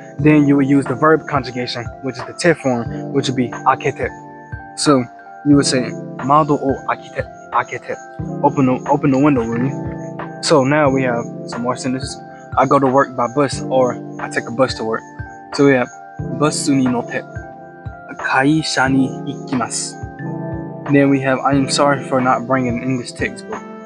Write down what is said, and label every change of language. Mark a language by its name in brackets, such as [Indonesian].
[English] Then you would use the verb conjugation, which is the te form, which would be akete. So you would say mado o akite. Open the window, will you? So now we have some more sentences. I go to work by bus, or I take a bus to work. So we have [Japanese] バスに乗って会社に行きます. [English] Then we have I am sorry for not bringing an English textbook.